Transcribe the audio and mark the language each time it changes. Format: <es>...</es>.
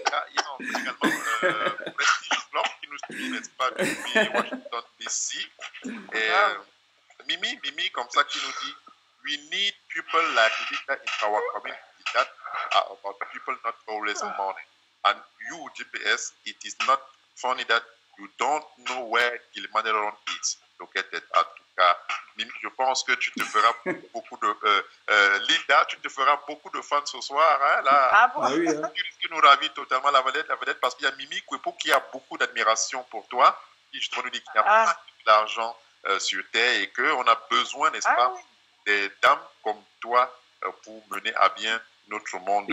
<fr>Il y a également Prestige Club qui nous suit, n'est-ce pas, depuis Washington DC. Et Mimi, comme ça, qui nous dit</fr> <en>we need people like Linda in our community that are about people not always money. And you, GPS, it is not funny that you don't know where Kilimanjaro is located.</en> <fr>En tout cas, Mimi, je pense que tu te feras beaucoup de... Linda, tu te feras beaucoup de fans ce soir. Hein, là. Oui, hein. Tu nous ravis totalement la vedette, parce qu'il y a Mimi Kwepo qui a beaucoup d'admiration pour toi, qui justement nous dit qu'il n'y a pas d'argent sur terre et qu'on a besoin, n'est-ce pas, des dames comme toi pour mener à bien notre monde.</fr>